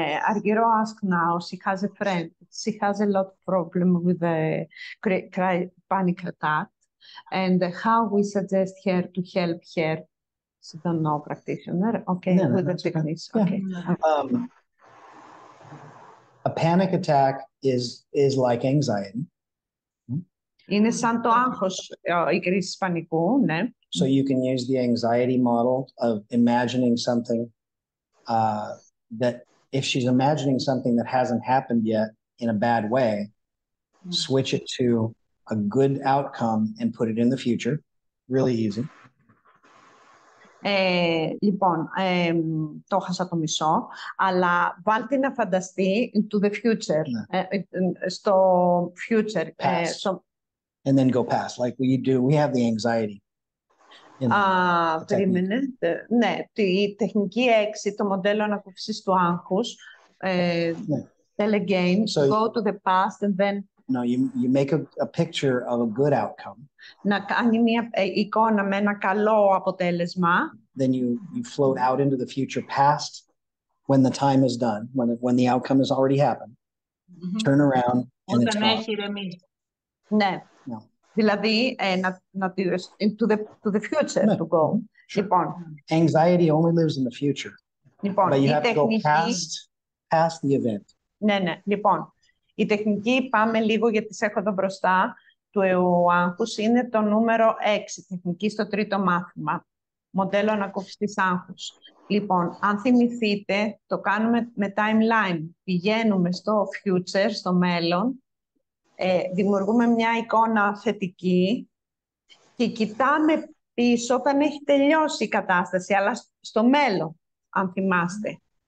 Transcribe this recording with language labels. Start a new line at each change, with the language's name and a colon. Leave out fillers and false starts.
English: Argiro asked now, she has a friend. She has a lot of problem with the panic attack. And how we suggest her to help her? She don't know practitioner. Okay, no, with the techniques. Yeah. Okay. A panic attack is like anxiety.
Greek: Είναι σαν το άγχος, η κρίση πανικού, ναι.
English: So you can use the anxiety model of imagining something that if she's imagining something that hasn't happened yet in a bad way, switch it to a good outcome and put it in the future. Really easy.
Greek: Λοιπόν, το χάσα το μισό, αλλά βάλτε να φανταστεί
English: to the future,
Greek: στο future.
English: And then go past, like we have the anxiety.
Greek: Περίμενε. Ναι, η τεχνική 6, το μοντέλο ανακούφισης του άγχους.
English: Tell again, go to the past and then... No, you make a picture of a good outcome.
Greek: Να κάνει μια εικόνα με ένα καλό αποτέλεσμα.
English: Then you float out into the future past when the time is done, when the outcome has already happened. Turn around and it's gone.
Greek: Ναι. Δηλαδή,
English: to the future to go. Sure.
Greek: Λοιπόν.
English: Anxiety only lives in the future.
Greek: Λοιπόν,
English: but you have to go past the event.
Greek: Ναι. Λοιπόν, η τεχνική, πάμε λίγο γιατί σε έχω εδώ μπροστά, του άγχους, είναι το νούμερο 6, τεχνική στο 3ο μάθημα. Μοντέλο ανακούφισης άγχους. Λοιπόν, αν θυμηθείτε, το κάνουμε με timeline. Πηγαίνουμε στο future, στο μέλλον, δημιουργούμε μια εικόνα θετική και κοιτάμε πίσω όταν έχει τελειώσει η κατάσταση, αλλά στο μέλλον, αν θυμάστε.